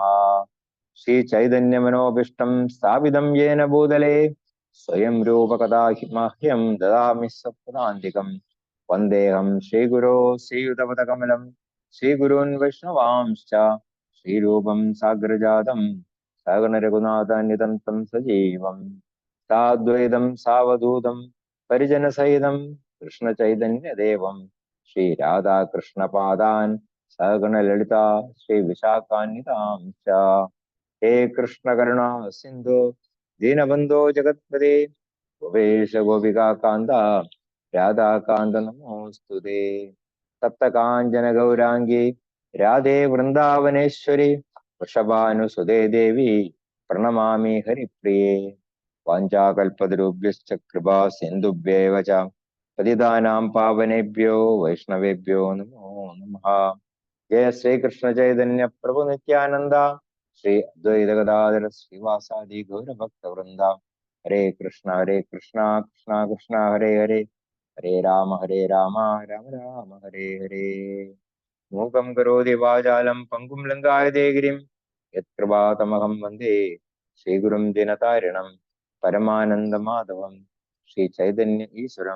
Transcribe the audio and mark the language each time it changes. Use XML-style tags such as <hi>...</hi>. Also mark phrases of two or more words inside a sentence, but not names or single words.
<sa>श्रीचैतन्यमनोभीष्टं स्थापितं येन भूतले स्वयं रूपकदा मह्यं ददामि सत्पदान्तिकं। वन्देऽहं श्रीगुरो श्रीयुतपदकमलं श्रीगुरून् वैष्णवांश्च श्रीरूपं साग्रजातं सगण रघुनाथान्वितं तं सजीवम्। സാദ്വൈതം സാവധൂതം പരിജനസഹിതം കൃഷ്ണചൈതന്യദേവം ശ്രീ രാധാകൃഷ്ണപാദാൻ സഗണലളിത ശ്രീ വിശാഖാന്വിതാം ച. ഹേ കൃഷ്ണ കരുണാ സിന്ധു ദീനബന്ധോ ജഗത്പതേ ഗോപേശ ഗോപികാന്ത രാധാകാന്ത നമോസ്തുതേ. സപ്തകാഞ്ചന ഗൗരാംഗി രാധേ വൃന്ദാവനേശ്വരി വൃഷഭാനുസുതേ ദേവി പ്രണമാമി ഹരിപ്രിയേ. വാഞ്ചാകൽപതരുഭ്യശ്ച കൃപാ സിന്ധുഭ്യേവ ച പതിതാനാം പാവനേഭ്യോ വൈഷ്ണവേഭ്യോ നമോ നമഃ. ജയ ശ്രീകൃഷ്ണ ചൈതന്യ പ്രഭു നിത്യാനന്ദ ശ്രീ അദ്വൈത ഗദാധര ശ്രീവാസാദി ഗൗരഭക്തവൃന്ദ. ഹരേ കൃഷ്ണ കൃഷ്ണ കൃഷ്ണ ഹരേ ഹരേ ഹരേ രാമ രാമ രാമ ഹരേ ഹരേ. മൂകം കരോതി വാചാലം പങ്കും ലങ്കായതേ ഗിരിം യത്കൃപാതമഹം വന്ദേ ശ്രീഗുരും ദിനതാരിണം പരമാനന്ദമാധവം ശ്രീ ചൈതന്യ ഈശ്വരം.</sa>